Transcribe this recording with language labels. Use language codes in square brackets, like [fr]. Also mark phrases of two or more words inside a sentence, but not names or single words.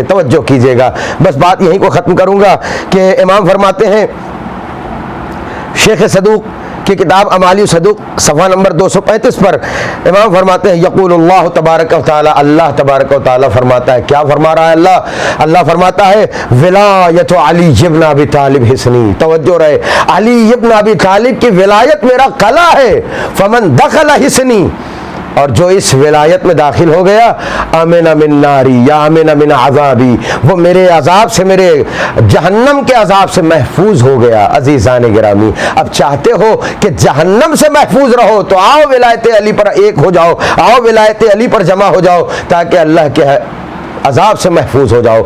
[ur] توجہ کیجئے گا, بس بات یہیں کو ختم کروں گا کہ امام فرماتے ہیں شیخ صدوق کی کتاب امالی صدوق صفحہ نمبر 235 پر امام فرماتے ہیں [ar] یقول اللہ تبارک و تعالی, اللہ تبارک و تعالی [ur] فرماتا ہے. کیا فرما رہا ہے اللہ؟ اللہ فرماتا ہے [ar] ولایت علی ابن ابی طالب حسنی. [ur] توجہ رہے, علی ابن ابی طالب کی ولایت میرا قلعہ ہے. [ar] فمن دخل حسنی, [ur] اور جو اس ولایت میں داخل ہو گیا [ar] امن من ناری یا امن من عذابی, [ur] وہ میرے عذاب سے, میرے جہنم کے عذاب سے محفوظ ہو گیا. عزیزان گرامی, اب چاہتے ہو کہ جہنم سے محفوظ رہو تو آؤ ولایت علی پر ایک ہو جاؤ, آؤ ولایت علی پر جمع ہو جاؤ تاکہ اللہ کے عذاب سے محفوظ ہو جاؤ.